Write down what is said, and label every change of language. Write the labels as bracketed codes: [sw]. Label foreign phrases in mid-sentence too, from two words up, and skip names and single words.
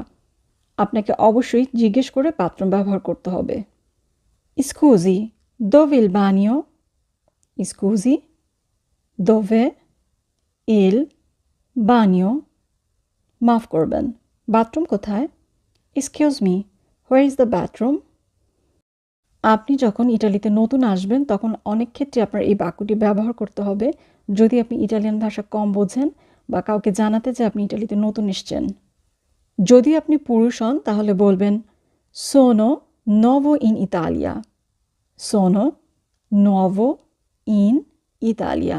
[bn] আপনাকে অবশ্যই জিজ্ঞেস করে বাথরুম ব্যবহার করতে হবে। [it] স্কুজি, dove il bagno? স্কুজি, dove il bagno? [bn] মাফ করবেন, বাথরুম কোথায়? [en] excuse me, where is the bathroom? [bn] আপনি যখন ইটালিতে নতুন আসবেন তখন অনেক ক্ষেত্রে আপনার এই বাক্যটি ব্যবহার করতে হবে যদি আপনি ইটালিয়ান ভাষা কম বোঝেন বা কাউকে জানাতে যে আপনি ইটালিতে নতুন এসেছেন। যদি আপনি পুরুষ হন তাহলে বলবেন [it] sono nuovo in Italia, sono nuovo in Italia.